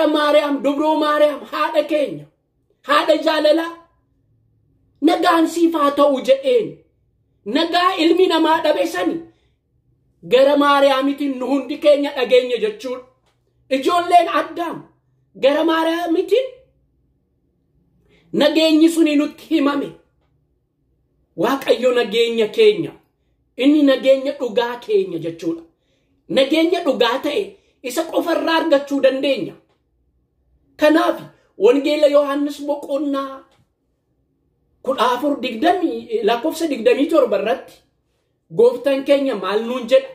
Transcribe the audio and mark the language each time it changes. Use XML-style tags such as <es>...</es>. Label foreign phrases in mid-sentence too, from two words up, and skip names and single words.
<om>Maaram durba Maaram haadha keenya haadha jaalalaa nagaan siif haa ta'u jedhen nagaa ilmi namaa dabarsine gara Maaramiitiin hundi keenya dhageenye jechuun ijoollee Adaam gara Maaramiitiin nagaan sun nuuf himame Waaqayyo nageenya keenya. Inni nageenya dhugaa keenya jechuudha. Nageenya dhugaa ta'e isa qofarraa argachuu dandeenya. Kanaaf wangeela Yohaannis boqonnaa 14:27 irratti gooftaan keenya maal nuun jedha?</om>